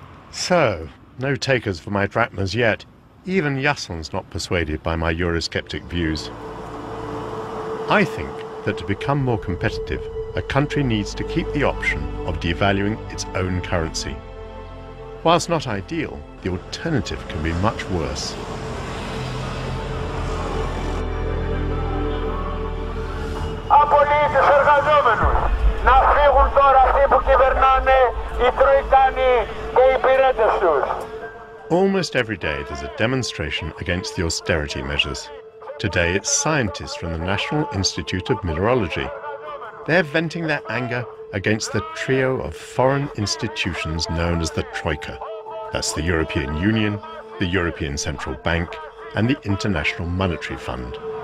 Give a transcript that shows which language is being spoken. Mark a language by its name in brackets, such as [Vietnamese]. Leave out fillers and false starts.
[English] So, no takers for my drachmas yet. Even Jasson's not persuaded by my eurosceptic views. I think that to become more competitive, a country needs to keep the option of devaluing its own currency. Whilst not ideal, the alternative can be much worse. [Greek] Απολύτως εργαζόμενους. Να φύγουν τώρα αυτοί που κυβερνάνε, οι Τροϊκάνοι και οι υπηρέτες τους. [English] Almost every day there's a demonstration against the austerity measures. Today it's scientists from the National Institute of Mineralogy. They're venting their anger against the trio of foreign institutions known as the Troika. That's the European Union, the European Central Bank, and the International Monetary Fund.